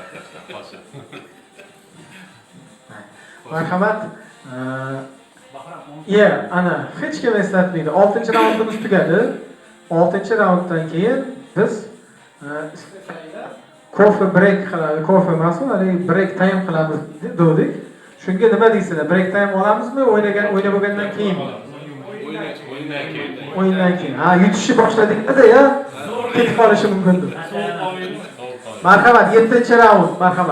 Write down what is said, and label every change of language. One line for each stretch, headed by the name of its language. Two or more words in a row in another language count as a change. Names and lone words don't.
Uzbek: Marhamat. Ana hech kim eslatmaydi. 6-raundimiz tugadi. 6-raunddan keyin biz kofe break qilamiz. Kofe emas, hali
English: break time
Uzbek: qilamiz dedik. Shunga nima deysizlar?
English: Break time
Uzbek: olamizmi? O'ynab bo'lgandan keyin. O'yindan keyin. Ha, yutishni boshladik-da ya. Ketib qolishi mumkindir. Marhamat, 7-raund, marhamat.